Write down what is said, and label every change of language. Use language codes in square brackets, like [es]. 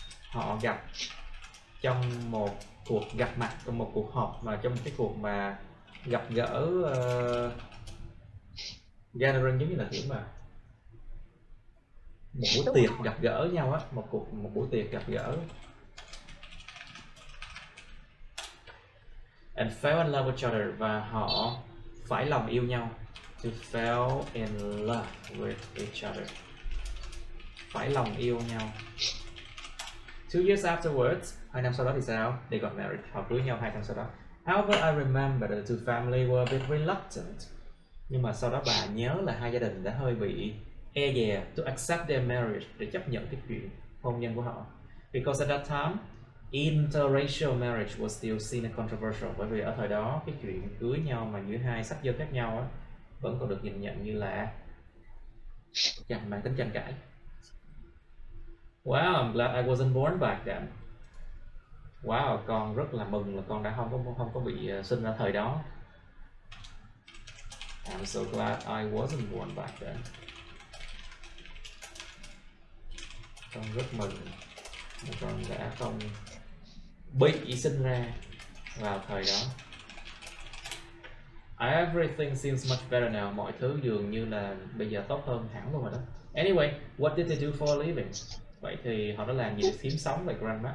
[vi] Họ gặp trong một cuộc gặp mặt, trong một cuộc họp, mà trong cái cuộc mà gặp gỡ gathering giống như là kiểu mà một buổi tiệc gặp gỡ nhau á, một buổi tiệc gặp gỡ. [en] And fell in love with each other, [vi] và họ phải lòng yêu nhau. [en] To fall in love with each other. [vi] Phải lòng yêu nhau. [en] 2 years afterwards, [vi] 2 năm sau đó thì sao? [en] They got married. [vi] Họ cưới nhau 2 năm sau đó. [en] However, I remember the two family were a bit reluctant. [vi] Nhưng mà sau đó bà nhớ là hai gia đình đã hơi bị e dè [en] to accept their marriage, [vi] để chấp nhận cái chuyện hôn nhân của họ. [en] Because at that time, interracial marriage was still seen as controversial. [vi] Bởi vì ở thời đó cái chuyện cưới nhau mà giữa hai sắc dân khác nhau á, vẫn còn được nhìn nhận như là mang tính tranh cãi. [en] Wow, I'm glad I wasn't born back then. [vi] Wow, con rất là mừng là con đã không có bị sinh ra thời đó. [en] I'm so glad I wasn't born back then. [vi] Con rất mừng là con đã không bị sinh ra vào thời đó. [en] Everything seems much better now. [vi] Mọi thứ dường như là bây giờ tốt hơn hẳn luôn rồi đó. [en] Anyway, what did they do for a living? [vi] Vậy thì họ đã làm gì để kiếm sống vậy, Grandma?